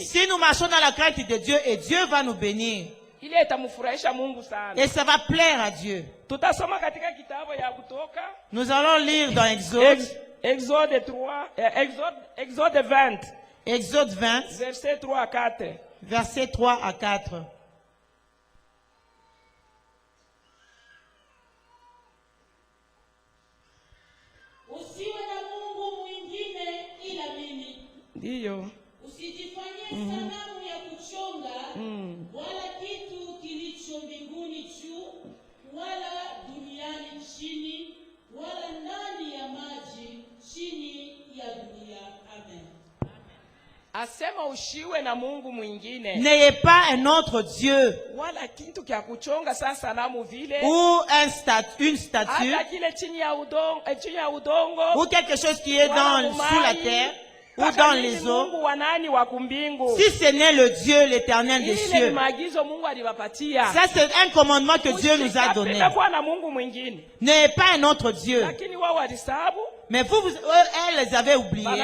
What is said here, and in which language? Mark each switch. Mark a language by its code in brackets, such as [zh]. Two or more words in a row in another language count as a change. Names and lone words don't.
[fr] Si nous marchons dans la crainte de Dieu, et Dieu va nous bénir. Et ça va plaire à Dieu. Nous allons lire dans Exode. Exode 20. Exode 20. Verset 3 à 4. Verset 3 à 4. [sw] Ndiyo. Usijifanyie sanamu ya kuchonga wala kitu kilicho mbinguni juu wala duniani chini wala ndani ya maji chini ya dunia. Amen. Asema ushiwe na Mungu mwingine. [fr] N'ayez pas un autre Dieu. [sw] Wala kitu kia kuchonga sanamu vile. [fr] Ou une statue. [sw] Hata kile chini ya udongo. [fr] Ou quelque chose qui est sous la terre. Ou dans les eaux. Si ce n'est le Dieu, l'Éternel des cieux. Ça, c'est un commandement que Dieu nous a donné. N'ayez pas un autre Dieu. Mais elles les avaient oubliées.